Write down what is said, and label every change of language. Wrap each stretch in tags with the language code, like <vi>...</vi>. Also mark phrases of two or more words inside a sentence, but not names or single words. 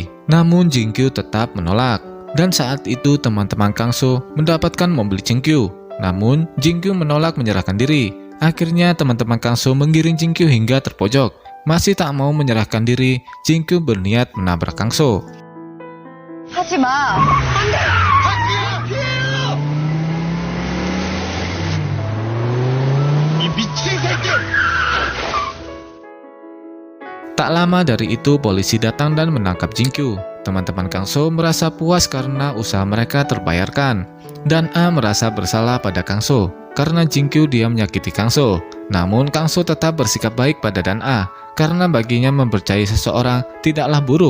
<id>Namun Jinkyu tetap menolak. Dan saat itu teman-teman Kangso mendapatkan mobil Jinkyu. Namun Jinkyu menolak menyerahkan diri. Akhirnya teman-teman Kangso menggiring Jinkyu hingga terpojok. Masih tak mau menyerahkan diri, Jinkyu berniat menabrak Kangso.</id> <ko>하지 마. 이 미친 새끼!</ko> <id>Tak lama dari itu polisi datang dan menangkap Jinkyu. Teman-teman Kangso merasa puas karena usaha mereka terbayarkan. Dan A merasa bersalah pada Kangso karena Jinkyu dia menyakiti Kangso. Namun Kangso tetap bersikap baik pada Dan A karena baginya mempercayai seseorang tidaklah buruk.</id>